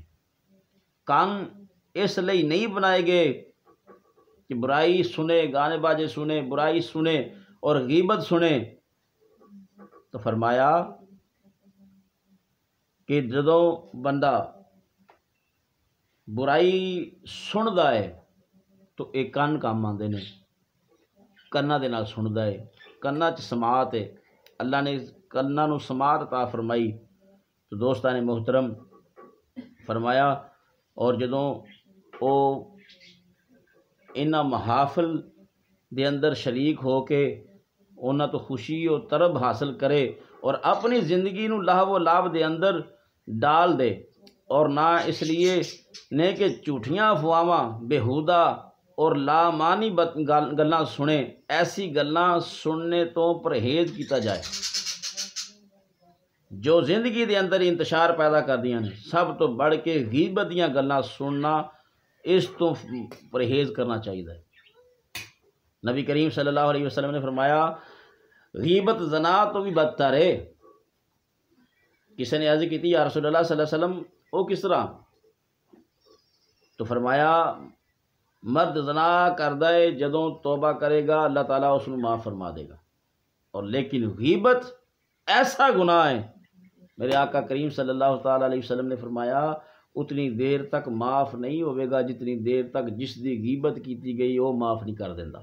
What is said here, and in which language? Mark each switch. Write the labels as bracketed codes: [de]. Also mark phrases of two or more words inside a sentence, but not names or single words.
[ur] کان اس لئی نہیں بنائے گئے کہ برائی سنے، گانے باجے سنے، برائی سنے اور غیبت سنے۔ [pa] تو فرمایا کہ جدوں بندہ برائی سندا ہے تو ایک کن کام آندے نے، کناں دے نال سندا ہے، کناں چ سماعت ہے، اللہ نے کناں نو سماعت عطا فرمائی۔ تو دوستان محترم فرمایا اور جدوں او انہاں محافل دے اندر شریک ہو کے انہاں تو خوشی و طرب حاصل کرے اور اپنی زندگی نو لہو و لعب دے اندر ڈال دے، اور نہ اس لیے نے کہ جھوٹیاں افواہاں بےہودہ اور لامعنی گلاں سنے، ایسی گلاں سننے تو پرہیز کیتا جائے جو زندگی دے اندر انتشار پیدا کردیاں نے۔ [ur] سب تو بڑھ کے غیبت دیاں گلاں سننا، اس تو پرہیز کرنا چاہیے۔ نبی کریم [ar] صلی اللہ علیہ وسلم [ur] نے فرمایا غیبت زنا تو بھی بدتر ہے۔ کسی نے عرض کی تھی [ar] یا رسول اللہ صلی اللہ علیہ وسلم [ur] وہ کس طرح؟ تو فرمایا [pa] مرد زنا کردا ہے جدوں [ur] توبہ کرے گا اللہ تعالیٰ اس کو معاف فرما دے گا، اور لیکن غیبت ایسا گناہ ہے، میرے آقا کریم [ar] صلی اللہ تعالیٰ علیہ وسلم [ur] نے فرمایا اتنی دیر تک معاف نہیں ہوئے گا جتنی دیر تک [pa] جس دی غیبت کیتی گئی [ur] وہ معاف نہیں [pa] کر دیندا۔